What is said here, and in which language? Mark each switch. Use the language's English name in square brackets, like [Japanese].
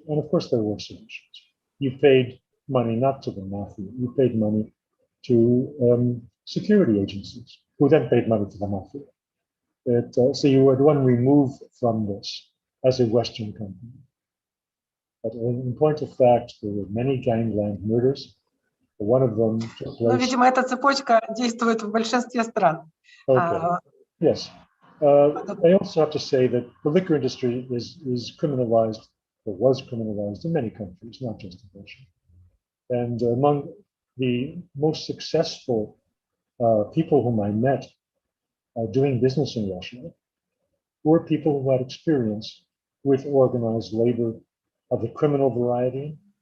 [English] And of course, there were solutions. You paid money not to the mafia, you paid money to security agencies, who then paid money to the mafia. So you were one remove from this as a Western company. But in point of fact, there were many gangland murders. One of them took place. [Russian] Ну, видимо, эта цепочка действует в большинстве стран. [English] Okay. Yes. I also have to say that the liquor industry is criminalized, or was criminalized in many countries, not just in Russia. And among the most successful people whom I met doing business in Russia were people who had experience with organized labor of the criminal variety.